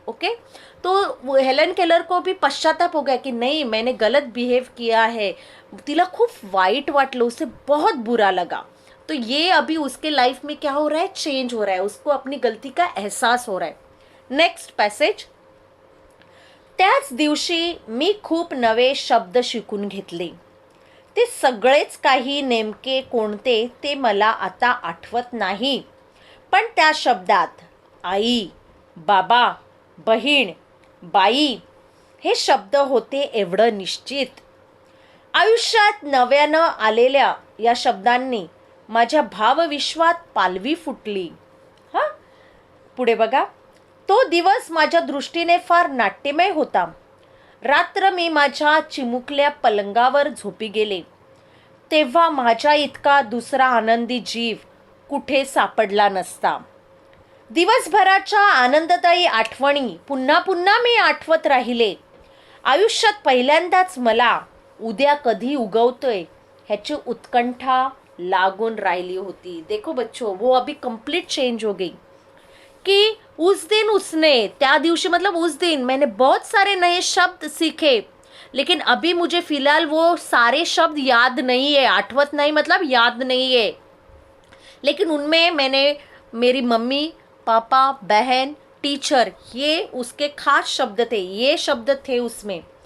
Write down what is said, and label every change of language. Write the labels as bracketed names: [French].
[Hindi] Okay, तो Helen Keller को भी पश्चाताप हो गया कि नहीं, मैंने गलत बिहेव किया है। [Marathi] तिला खूप वाईट वाटलं, [Hindi] उसे बहुत बुरा लगा। तो ये अभी उसके लाइफ में क्या हो रहा है, चेंज हो रहा है, उसको अपनी गलती का एहसास हो रहा है। [English] Next passage. [Marathi] त्याच दिवशी मी खूप नवे शब्द शिकून घेतले। ते सगळेच काही नेमके कोणते ते मला आता आठवत नाही, पण त्या शब्दात आई, बाबा, बहीण, बाई हे शब्द होते एवढं निश्चित। आयुष्यात नव्यानं आलेल्या या शब्दांनी माझ्या भावविश्वात पालवी फुटली। हां, पुढे बघा। तो दिवस माझ्या दृष्टीने फार नाट्यमय होता। रात्र मी माझ्या चिमुकल्या पलंगावर झोपी गेले, तेव्हा माझ्या इतका दुसरा आनंदी जीव कुठे सापडला नसता। दिवसभराच्या आनंददायी आठवणी पुन्हा पुन्हा मी आठवत राहिले। आयुष्यात पहिल्यांदाच मला उद्या कधी उगवतोय ह्याची उत्कंठा लागून राहिली होती। [Hindi] देखो बच्चों, वो अभी कंप्लीट चेंज हो गई कि उस दिन उसने, [Marathi] त्या दिवशी [Hindi] मतलब उस दिन मैंने बहुत सारे नए शब्द सीखे, लेकिन अभी मुझे फिलहाल वो सारे शब्द याद नहीं है, आठवत नहीं मतलब याद नहीं है, लेकिन उनमें मैंने मेरी मम्मी, पापा, बहन, टीचर, ये उसके खास शब्द थे, ये शब्द थे उसमें।